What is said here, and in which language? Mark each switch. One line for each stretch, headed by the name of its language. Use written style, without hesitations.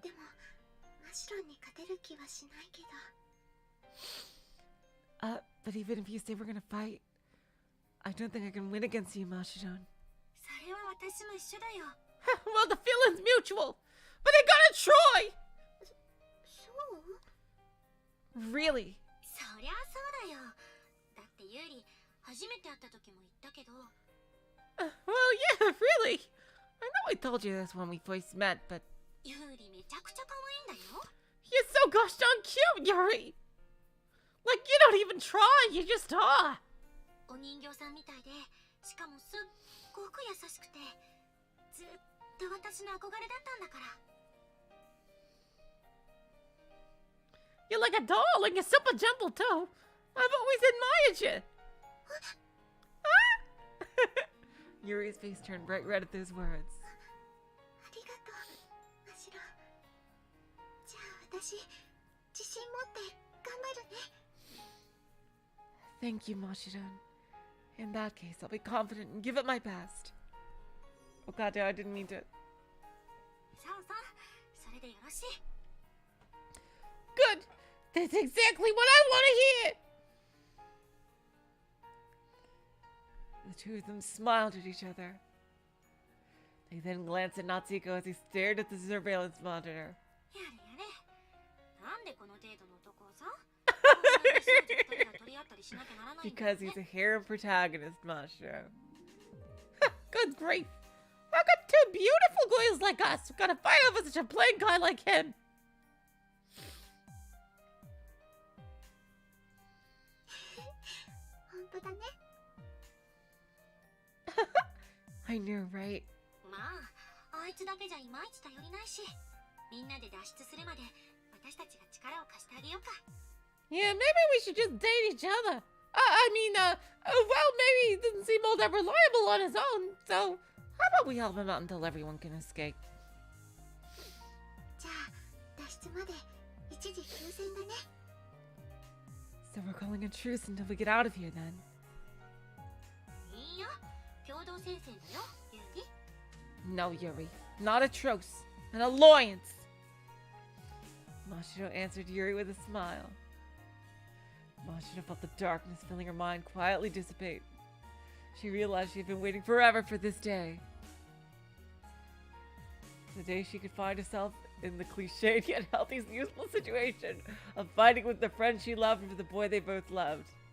Japanese: てもマシロンに勝てる気はしないけど。
English: But even if you say we're gonna fight, I don't think I can win against you, Mashiron.
Japanese: それは私も一緒だよ。
English: Well, the feeling's mutual, but I gotta try!
Japanese: そう？
English: Really?
Japanese: そりゃそうだよ。だってユーリ初めて会った時も言ったけど。
English: Well, yeah, really. I know I told you this when we first met, but
Japanese: ユーリめちゃくちゃ可愛いんだよ。
English: You're so gosh darn cute, Yuri! Like, you don't even try, you just are!
Japanese: お人形さんみたいで、しかもすっごく優しくて、ずっと私の憧れだったんだから。
English: You're like a doll, and you're super gentle too. I've always admired you. Yuri's face turned bright red at those words.
Japanese: ありがとう、マシロ。じゃあ私、自信持って頑張るね。
English: Thank you, Mashiran. In that case, I'll be confident and give it my best. Oh god, I didn't mean to.
Japanese: そうそう、それでよろしい。
English: Good! That's exactly what I want to hear! The two of them smiled at each other. They then glanced at Natsuko as he stared at the surveillance monitor.
Japanese: やれやれ。なんでこの程度の男をさ、こんなに少女二人が取り合ったりしなきゃならないんだよ
English: Because
Japanese: ね。
English: he's a harem protagonist, Mashiro. Good grief! How could two beautiful girls like us gotta fight over such a plain guy like him?
Japanese: 本当だね。
English: I knew, right?
Japanese: まあ、あいつだけじゃいまいち頼りないし、みんなで脱出するまで私たちが力を貸してあげようか。
English: Yeah, maybe we should just date each other. Well, maybe he doesn't seem all that reliable on his own, so how about we help him out until everyone can escape?
Japanese: じゃあ、脱出まで一時休戦だね。
English: So we're calling a truce until we get out of here then.
Japanese: いいよ、共同戦線だよ、ユーリ。
English: No, Yuri. Not a truce. An alliance. Mashiro answered Yuri with a smile. Mashiro felt the darkness filling her mind quietly dissipate. She realized she had been waiting forever for this day. The day she could find herself in the cliched yet healthy useful situation of fighting with the friend she loved for the boy they both loved.